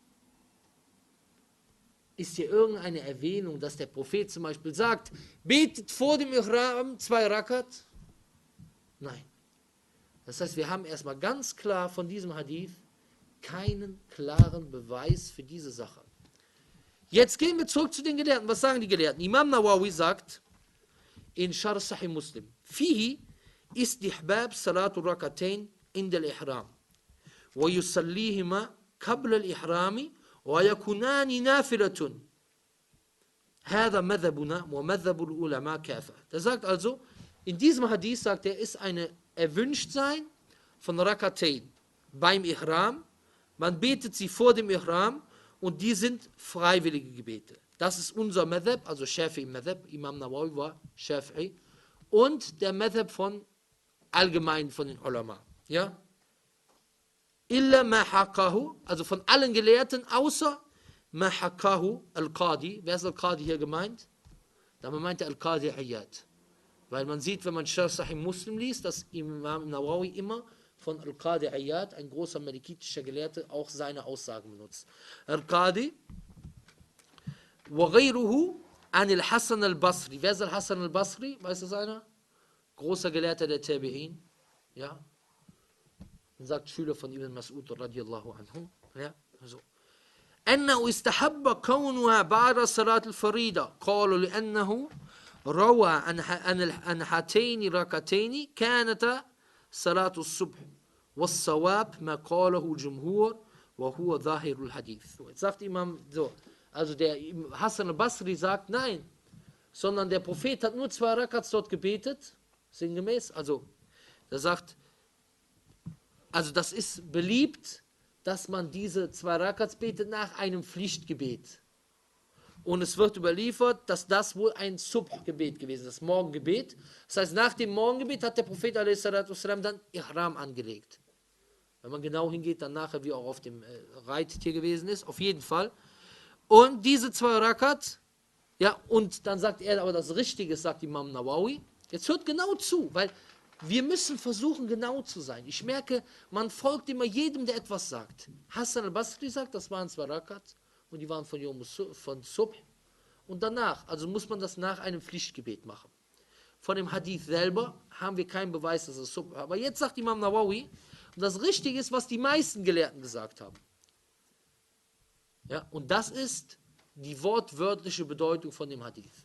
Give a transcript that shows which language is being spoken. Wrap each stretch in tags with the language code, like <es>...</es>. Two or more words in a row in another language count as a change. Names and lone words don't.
<de>Ist hier irgendeine Erwähnung, dass der Prophet zum Beispiel sagt, betet vor dem Ihram 2 Rakat? Nein. Das heißt, wir haben erstmal ganz klar von diesem Hadith keinen klaren Beweis für diese Sache. Jetzt gehen wir zurück zu den Gelehrten. Was sagen die Gelehrten? Imam Nawawi sagt in Sharh Sahih Muslim,</de> <ar>فيه استحباب صلاة ركعتين عند الإحرام. ويصليهما قبل الإحرام ويكونان نافلة هذا مذهبنا ومذهب العلماء كافة.</ar> <de>Der sagt also, in diesem Hadith sagt er, ist eine Erwünschtsein von Rakatain beim Ihram. Man betet sie vor dem Ihram und die sind freiwillige Gebete. Das ist unser Madhab, also Shafi'i Madhab, Imam Nawawi war Shafi'i, und der Madhab von allgemein von den Ulama. Ja?</de> <ar>إلا ما حكاه,</ar> <de>also von allen Gelehrten, außer</de> <ar>ما حكاه القاضي.</ar> <de>Wer ist al-Qadi hier gemeint? Damit meint er al-Qadi Iyad. Weil man sieht, wenn man Sharh Sahih Muslim liest, dass Imam Nawawi immer von al-Qadi Iyad, ein großer malikitischer Gelehrter, auch seine Aussagen benutzt.</de> <ar>القاضي وغيره عن الحسن البصري.</ar> <de>Wer ist al-Hasan al-Basri? Weiß das einer? Großer Gelehrter der Tabi'in. Ja, dann sagt Schüler von Ibn Mas'ud</de> <ar>رضي الله عنه,</ar> <de>ja, so.</de> <ar>أنه استحب كونها بعد صلاة الفريضة قالوا لأنه روى عن هاتين ركعتين كانت صلاة الصبح والصواب ما قاله الجمهور وهو ظاهر الحديث.</ar> <de>Jetzt sagt Imam so, also der Hassan al-Basri sagt nein, sondern der Prophet hat nur 2 Rakats dort gebetet, sinngemäß, also der sagt, also das ist beliebt, dass man diese 2 Rakats betet nach einem Pflichtgebet. Und es wird überliefert, dass das wohl ein Subh-Gebet gewesen ist, das Morgengebet. Das heißt, nach dem Morgengebet hat der Prophet a.s. dann Ihram angelegt. Wenn man genau hingeht, dann nachher, wie auch auf dem Reittier gewesen ist, auf jeden Fall. Und diese 2 Rakat, ja, und dann sagt er, aber das Richtige ist, sagt Imam Nawawi, jetzt hört genau zu, weil wir müssen versuchen, genau zu sein. Ich merke, man folgt immer jedem, der etwas sagt. Hassan al-Basri sagt, das waren 2 Rakat und die waren von Subh. Und danach, also muss man das nach einem Pflichtgebet machen. Von dem Hadith selber haben wir keinen Beweis, dass es Subh war. Aber jetzt sagt Imam Nawawi, und das Richtige ist, was die meisten Gelehrten gesagt haben. Ja, und das ist die wortwörtliche Bedeutung von dem Hadith.</de>